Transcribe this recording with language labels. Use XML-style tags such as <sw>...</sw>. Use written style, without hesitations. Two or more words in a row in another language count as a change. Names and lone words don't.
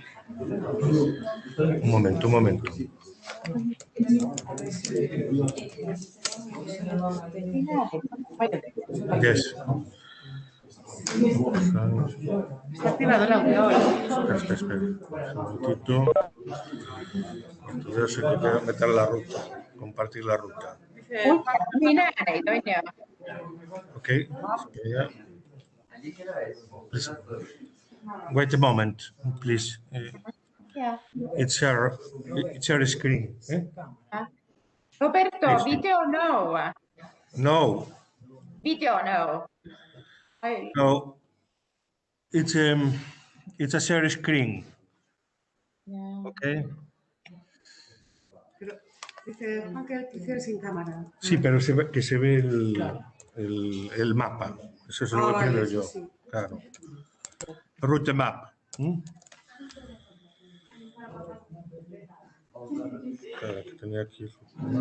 <es>Un momento. Yes. Está activado el audio ahora. Espera. Un momentito. Entonces se quiere meter la ruta, compartir la ruta. Niin ääneitä, on ju.</es> <en>Okay. Please. Wait a moment, please. Yeah. It's your screen. Roberto, Please.</en> <es>video no. No. Video no.</es> <en>No. It's a share screen. Yeah. Okay.</en> <es>Pero dice Juan que quisiera sin cámara. Sí, pero que se ve el mapa. Eso es lo que vale, pido eso yo. sí.</es> <en>Claro. Route map.</en> <es>Espera, que tenía aquí el map.</es>